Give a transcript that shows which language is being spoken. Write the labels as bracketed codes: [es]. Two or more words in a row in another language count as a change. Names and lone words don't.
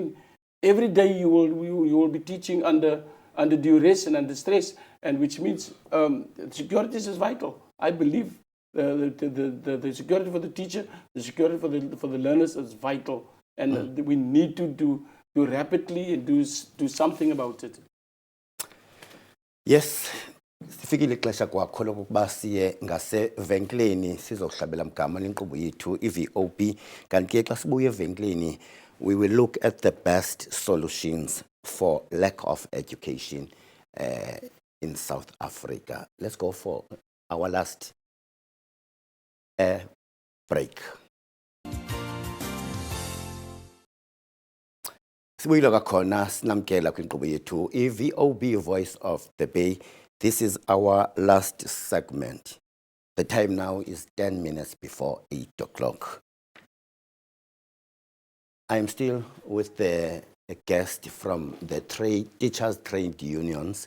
[en] I mean, Every day you will be teaching under duress and under stress, and which means security is vital. I believe the security for the teacher, the security for the learners is vital, and we need to do rapidly and do something about it. Yes, [xh] sifikile ixesha kwakho lokuba siye ngasevenkileni sizokuhlabela mgama lenkqubo yethu i-VOB. Kanti ke xa sibuya evenkileni, [en] we will look at the best solutions for lack of education in South Africa. Let's go for our last break. [xh] Sibuyile kakhona sinamkela kwinkqubo yethu i-VOB Voice of the Bay. [en] This is our last segment. The time now is 10 minutes before 8 o'clock. I'm still with a guest from the teachers' trade unions.